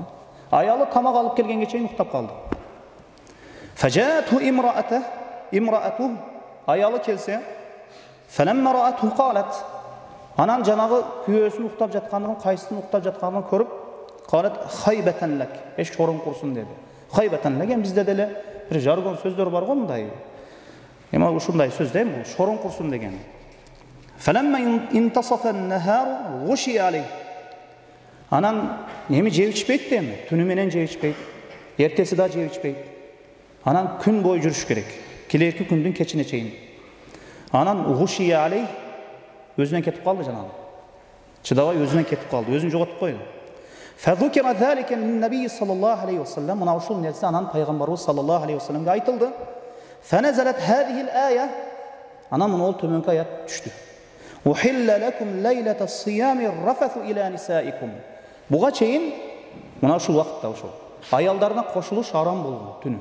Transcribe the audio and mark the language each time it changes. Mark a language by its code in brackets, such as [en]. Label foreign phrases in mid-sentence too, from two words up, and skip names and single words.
[ky] Аялы тамак алып келгенге чейин уктап калды. [ar] فجاءت امرأته [ky] аялы келсе, [ar] فلما رأته قالت. [ky] Анан жанагы күйөөсүн уктап жаткандыгын, Qayстын уктап жаткандыгын көрүп, [ar] قالت خيبة لك. [ky] Шорун курсун деди. [ar] خيبة لك [ky] бизде деле бир жаргон сөздөр бар го мындай. Эми ушундай сөз да бул шорун курсун деген. [ar] فلما انتصف النهار غشي عليه. [ky] Анан эми жеп ичпейт деми, түнү менен жеп ичпейт. Эртеси да жеп ичпейт. Анан күн бою жүрүш керек. Келерки күндүн кечине чейин. Анан [ar] غشي عليه [ky] өзүнөн кетип калды жанагы. Чыдабай өзүнөн кетип калды, өзүн жоготуп койду. [ar] فذكر ذلك للنبي صلى الله عليه وسلم, [ky] мына ушул нерсе анан пайгамбарыбыз [ar] صلى الله عليه وسلم [ky] айтылды. [ar] فنزلت هذه الآية. [ky] Анан мына төмөнкү аят түштү. [ar] أحل لكم ليلة الصيام الرفث إلى نسائكم. [ky] Буга чейин мына ушул вакытта ошол аялдарына кошулуш арам болгон түнү.